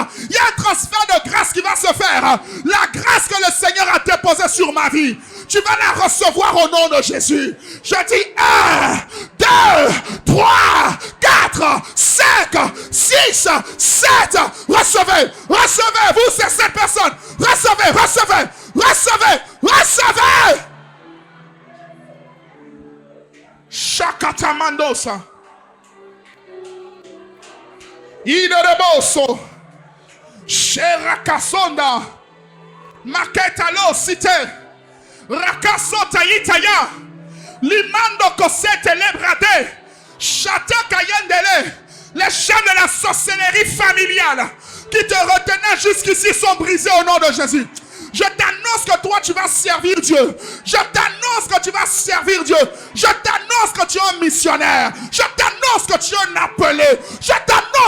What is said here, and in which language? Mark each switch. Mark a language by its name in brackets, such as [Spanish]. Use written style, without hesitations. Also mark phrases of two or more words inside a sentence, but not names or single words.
[French] Il y a un transfert de grâce qui va se faire. La grâce que le Seigneur a déposée sur ma vie, tu vas la recevoir au nom de Jésus. Je dis 1, 2, 3, 4, 5, 6, 7. Recevez, recevez, vous ces 7 personnes. Recevez, recevez, recevez, recevez. Shakatamandosa. Idoreboso. Sherakasonda. Maketalo cité. Rakasota itaya. Limando kosete lebrade. Chataka yendele. Les chaînes de la sorcellerie familiale qui te retenaient jusqu'ici sont brisées au nom de Jésus. Je t'annonce que toi tu vas servir Dieu. Je t'annonce que tu vas servir Dieu. Je t'annonce que tu es un missionnaire. Je t'annonce que tu es un appelé.